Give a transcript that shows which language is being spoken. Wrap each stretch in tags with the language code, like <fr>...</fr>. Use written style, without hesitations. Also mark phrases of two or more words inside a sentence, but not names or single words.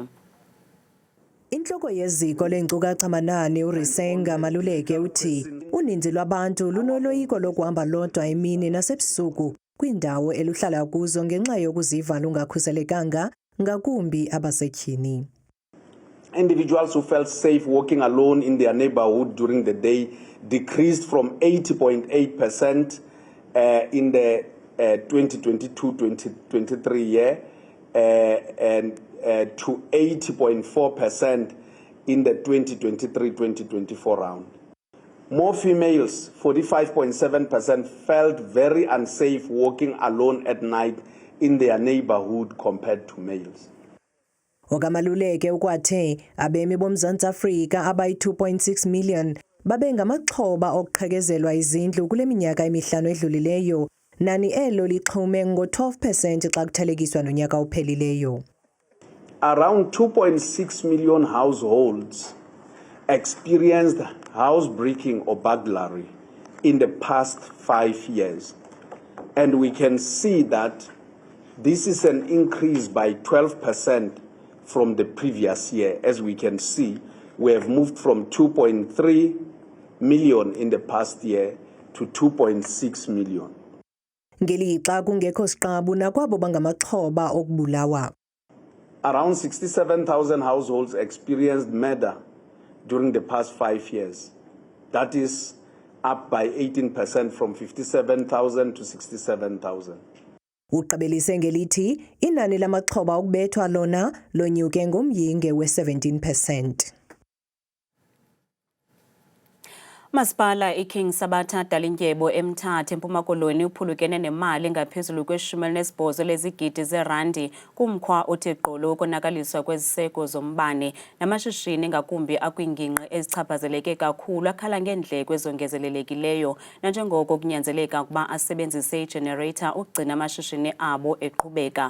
<xh>Inhloko yeziko lenkcukacha manani uRisenga Maluleke uthi uninzi lwabantu lunoloyiko lokuhamba lodwa emini nasebusuku kwiindawo eluhlala kuzo ngenxa yokuziva lungakhuselekanga ngakumbi abasetyhini.</xh> <en>Individuals who felt safe walking alone in their neighborhood during the day decreased from 80.8% in the 2022-2023 year and to 80.4% in the 2023-2024 round. More females, 45.7%, felt very unsafe walking alone at night in their neighborhood compared to males.</en> <xh>Okamaluleke ukwathe abemi boMzantsi Afrika abayi-2.6 million babe ngamaxhoba okuqhekezelwa izindlu kule minyaka emihlanu edlulileyo, nani elo lixhume ngo-12% xa kuthelekiswa nonyaka ophelileyo.</xh> <en>Around 2.6 million households experienced housebreaking or burglary in the past 5 years. And we can see that this is an increase by 12% from the previous year. As we can see, we have moved from 2.3 million in the past year to 2.6 million.</en> <xh>Ngelixa kungekho siqabu nakwabo bangamaxhoba okubulawa.</xh> <en>Around 67,000 households experienced murder during the past 5 years. That is up by 18% from 57,000 to 67,000.</en> <xh>Uqabelise ngelithi inani lamaxhoba okubethwa lona lonyuke ngomyinge we-17%. Masipala iKing Sabatha Dalindyebo eMthatha eMpuma Koloni uphulukene nemali engaphezulu kwe-18 lezigidi zerandi kumkhwa othe gqolo ukonakaliswa kweziseko zombane namashishini ngakumbi akwingingqi ezichaphazeleke kakhulu akhala ngeendleko ezongezelelekileyo nanjengoko kunyanzeleka ukuba asebenzise igenerator ukugcina amashishini abo eqhubeka.</xh>